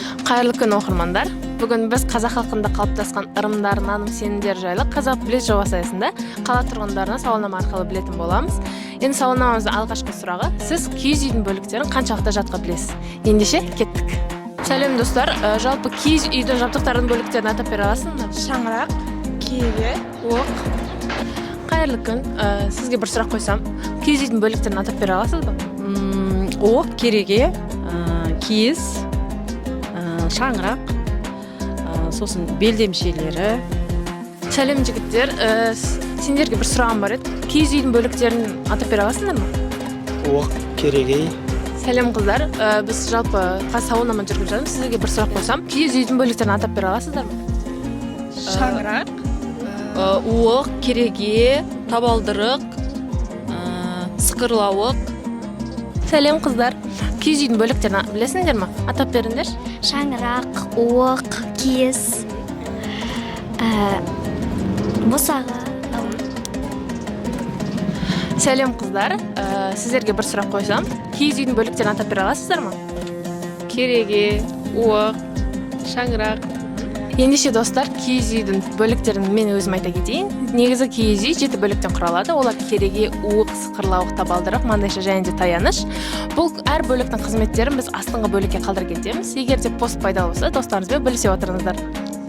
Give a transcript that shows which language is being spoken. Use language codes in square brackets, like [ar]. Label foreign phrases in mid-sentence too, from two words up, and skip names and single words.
[ky] Кайырлы күн окурмандар. Бүгүн биз казак халкында калыптаскан ырымдар, наным, сенимдер жайлы Казак билет жобасы аясында кала тургундарына сауалнама аркылуу билетин болобуз. Энди сауалнамабыздын алгачкы сурагы: сиз кийиз үйдүн бөлүктерин канчалыкта жатка билесиз? Ендеше кеттик. Салем достор, жалпы кийиз үйдүн жабдыктарынын бөлүктерин атап бере аласызбы? [kk] Шаңырақ, кереге, оқ. [ky] Кайырлы күн. Сизге бир сурак койсом, кийиз үйдүн бөлүктерин атап бере аласызбы? [kk] Оқ, кереге, киіз, шаңырақ, сосын белдемшелері. [ky] Салем жигиттер, сендерге бир сурагым бар эди. Кийиз үйдүн бөлүктерин атап бере аласыңарбы? [kk] Оқ, кереге. [ky] Салем кыздар, биз жалпы сауалнама жүргүзүп жатабыз. Сизге бир сурак койсом, кийиз үйдүн бөлүктерин атап бере аласыздарбы? [kk] Шаңырақ, Оқ, кереге, табалдырық, сықырлауық. [ky] Салем кыздар, кийиз үйдүн бөлүктерин билесиңерби? Атап бериңер. [kk] Шаңырақ, оқ, киіз, босаға. [ky] Салем кыздар, сиздерге бир сурак койсом, кийиз үйдүн бөлүктерин атап бере аласыздарбы? [kk] Кереге, оқ, шаңырақ. [ky] Ендеше достор, кийиз үйдүн бөлүктерин мен өзүм айта кетейин. Негизи кийиз үй 7 бөлүктөн куралат. Олар кереге, ук, сыкырлауык, табалдырык, мандайша және таяныч. Бул ар бөлүктүн кызметтерин биз астыңкы бөлүккө калтырып кетебиз. Эгерде пост пайдалуу болсо, досторуңуз менен бөлүшүп отуруңуздар.